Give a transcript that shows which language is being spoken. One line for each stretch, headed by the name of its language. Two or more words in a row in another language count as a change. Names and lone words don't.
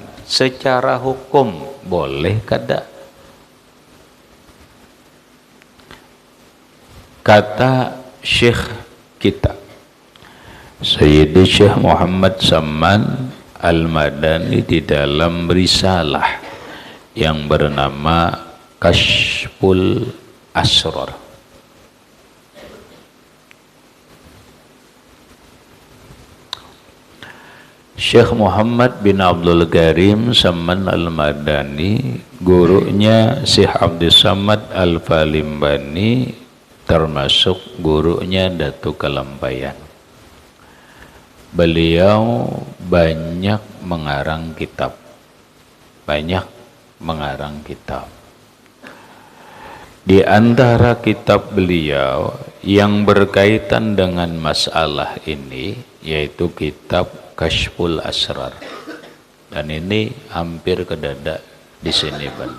Banjar: Secara hukum boleh kada? Kata Syekh kita, Sayyidi Syekh Muhammad Samman Al-Madani di dalam risalah yang bernama Kashful Asrar.
Indonesian: Syekh Muhammad bin Abdul Karim Samman Al-Madani, gurunya Syekh Abdul Samad Al-Falimbani, termasuk gurunya Datu Kalampayan. Beliau banyak mengarang kitab. Di antara kitab beliau yang berkaitan dengan masalah ini yaitu kitab Kashful Asrar.
Banjar: Dan ini hampir kedada di sini benar.